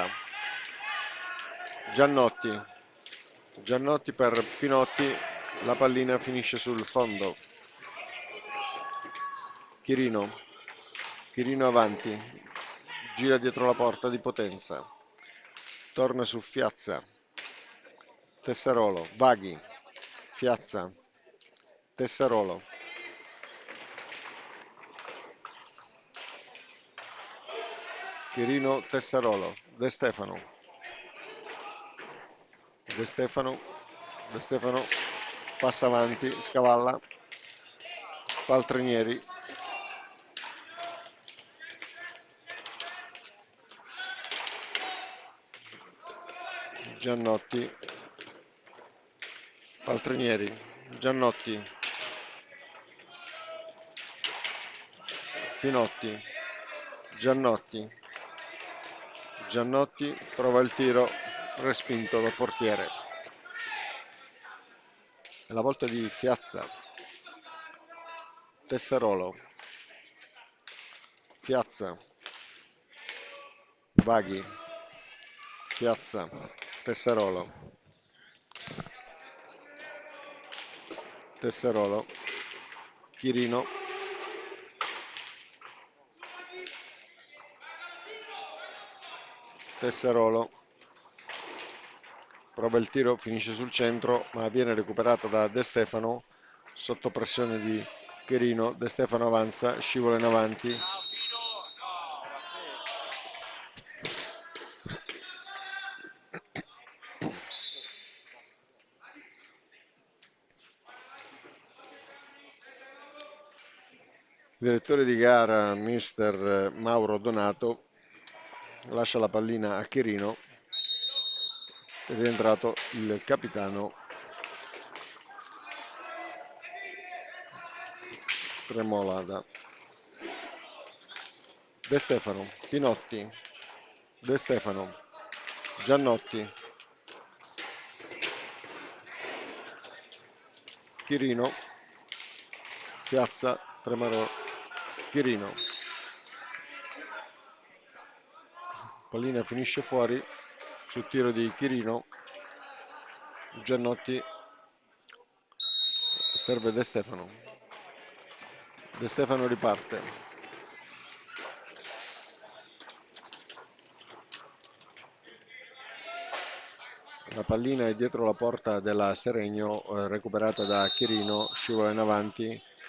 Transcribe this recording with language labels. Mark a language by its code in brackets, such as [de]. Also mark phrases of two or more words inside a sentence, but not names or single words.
[it] Giannotti. Giannotti per Pinotti, la pallina finisce sul fondo. Chirino. Chirino avanti, gira dietro la porta di Potenza. Torna su Fiazza. Tessarolo, Vaghi, Fiazza, Tessarolo, Chirino, Tessarolo, De Stefano, De Stefano, De Stefano passa avanti, scavalla, Paltrinieri, Giannotti, Paltrinieri, Giannotti, Pinotti, Giannotti, Giannotti prova il tiro, respinto dal portiere. La volta di Fiazza, Tessarolo, Fiazza, Vaghi, Fiazza, Tessarolo, Tessarolo, Chirino, Tessarolo, prova il tiro, finisce sul centro, ma viene recuperata da De Stefano sotto pressione di Chirino. De Stefano avanza, scivola in avanti. Il direttore di gara, mister Mauro Donato, lascia la pallina a Chirino. È rientrato il capitano Tremolada. De Stefano, Pinotti, De Stefano, Giannotti, Chirino, Piazza, Tremaro, Chirino. Pallina finisce fuori sul tiro di Chirino. Giannotti serve De Stefano. De Stefano riparte. La pallina è dietro la porta della Seregno, recuperata da Chirino, scivola in avanti.